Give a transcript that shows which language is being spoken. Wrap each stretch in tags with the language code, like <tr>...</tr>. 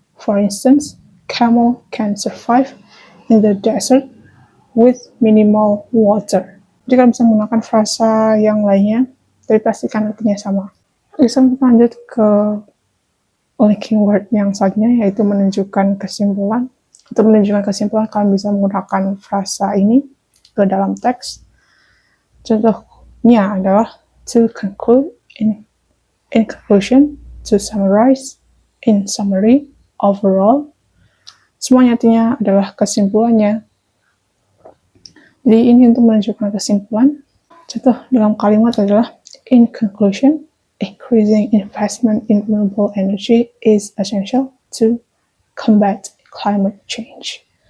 <en>For instance, camel can survive in the desert with minimal water.</en> <id>Jadi kalian bisa menggunakan frasa yang lainnya, tapi pastikan artinya sama. Oke, sekarang kita lanjut ke linking word yang selanjutnya, yaitu menunjukkan kesimpulan. Untuk menunjukkan kesimpulan, kalian bisa menggunakan frasa ini ke dalam teks. Contohnya adalah</id> <en>to conclude, in conclusion, to summarize, in summary, overall.</en> <id>Semuanya artinya adalah kesimpulannya. Jadi ini untuk menunjukkan kesimpulan. Contoh dalam kalimat adalah,</id> <en>in conclusion, increasing investment in renewable energy is essential to combat climate change.</en>